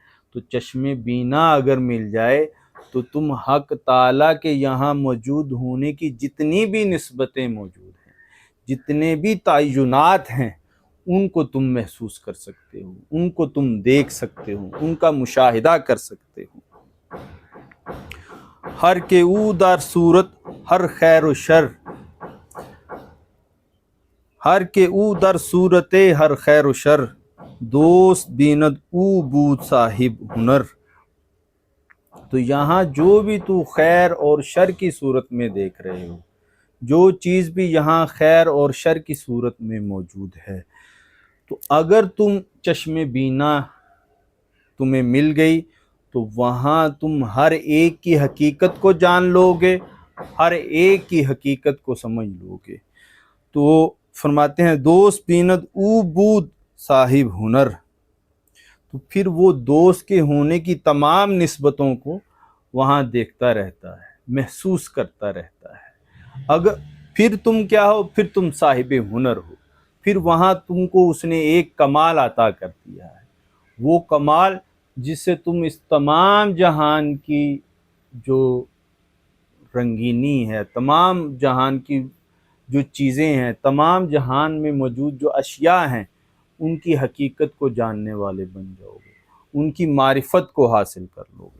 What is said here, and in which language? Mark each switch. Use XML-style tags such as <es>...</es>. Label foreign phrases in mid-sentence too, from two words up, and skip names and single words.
<ur>تو چشم بینا اگر مل جائے تو تم حق تعالیٰ کے یہاں موجود ہونے کی جتنی بھی نسبتیں موجود ہیں، جتنے بھی تعینات ہیں، ان کو تم محسوس کر سکتے ہو، ان کو تم دیکھ سکتے ہو، ان کا مشاہدہ کر سکتے ہو.</ur> <fa>ہر کے او در صورت ہر خیر و شر، ہر کے او در صورت ہر خیر و شر، دوست بیند او بود صاحب ہنر.</fa> <ur>تو یہاں جو بھی تو خیر اور شر کی صورت میں دیکھ رہے ہو، جو چیز بھی یہاں خیر اور شر کی صورت میں موجود ہے، تو اگر تم چشم بینا تمہیں مل گئی تو وہاں تم ہر ایک کی حقیقت کو جان لو گے، ہر ایک کی حقیقت کو سمجھ لو گے۔ تو فرماتے ہیں</ur> <fa>دوست بیند او بود صاحب ہنر،</fa> <ur>تو پھر وہ دوست کے ہونے کی تمام نسبتوں کو وہاں دیکھتا رہتا ہے، محسوس کرتا رہتا ہے۔ اگر پھر تم کیا ہو، پھر تم صاحب ہنر ہو، پھر وہاں تم کو اس نے ایک کمال عطا کر دیا ہے، وہ کمال جس سے تم اس تمام جہان کی جو رنگینی ہے، تمام جہان کی جو چیزیں ہیں، تمام جہان میں موجود جو اشیاء ہیں، ان کی حقیقت کو جاننے والے بن جاؤ گے، ان کی معرفت کو حاصل کر لو گے۔</ur>